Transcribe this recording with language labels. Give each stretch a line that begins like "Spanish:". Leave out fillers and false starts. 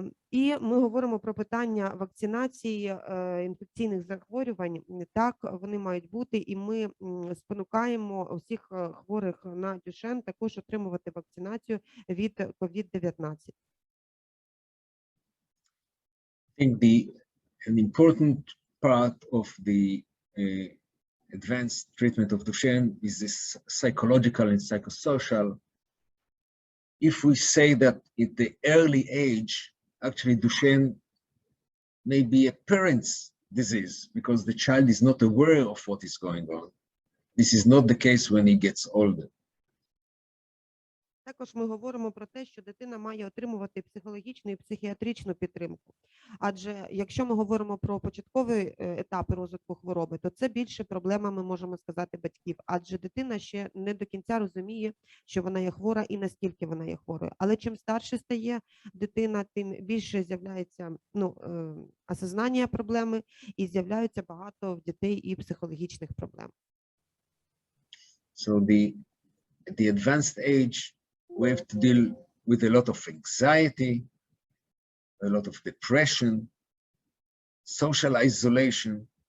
Ukrainian: І ми говоримо про питання вакцинації інфекційних захворювань. Так, вони мають бути, і ми спонукаємо усіх хворих на Дюшен також отримувати вакцинацію від COVID-19.
English: I think an important part of the advanced treatment of Duchenne is this psychological and psychosocial. If we say that at the early age, actually Duchenne may be a parent's disease because the child is not aware of what is going on. This is not the case when he gets older.
Ukrainian: Також ми говоримо про те, що дитина має отримувати психологічну і психіатричну підтримку. Адже якщо ми говоримо про початковий етап розвитку хвороби, то це більше проблема, ми можемо сказати, батьків. Адже дитина ще не до кінця розуміє, що вона є хвора і наскільки вона є хворою. Але чим старше стає дитина, тим більше з'являється осознання проблеми і з'являються багато в дітей і психологічних проблем.
English: So at the advanced age, we have to deal with a lot of anxiety, a lot of depression, social isolation.